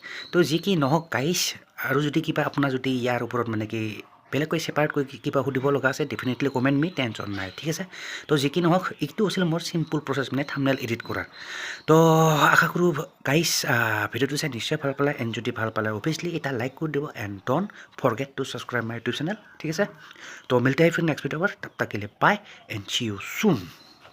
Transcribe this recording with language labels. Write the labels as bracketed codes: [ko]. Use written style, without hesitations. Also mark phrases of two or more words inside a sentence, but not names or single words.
[as] তো যি কি নহওক গাইছ আৰু যদি কিবা আপোনাৰ যদি ইয়াৰ ওপৰত মানে কি বেলেগকৈ ছেপাৰেটকৈ কিবা সুধিব লগা আছে [en] definitely comment me [as] টেনশ্যন নাই ঠিক আছে তো যি কি নহওক এইটো আছিল মোৰ [en] simple process [as] মানে [en] thumbnail edit [as] কৰাৰ তো আশা কৰোঁ গাইজ ভিডিঅ'টো চাই নিশ্চয় ভাল পালে এণ্ড যদি ভাল পালে অভিয়াছলি এটা লাইক কৰি দিব [en] and don't forget to subscribe my YouTube channel [as] ঠিক আছে তো [hi] मिलते हैं फिर [en] next video' [hi] पर तब तक के लिए [en] bye and see you soon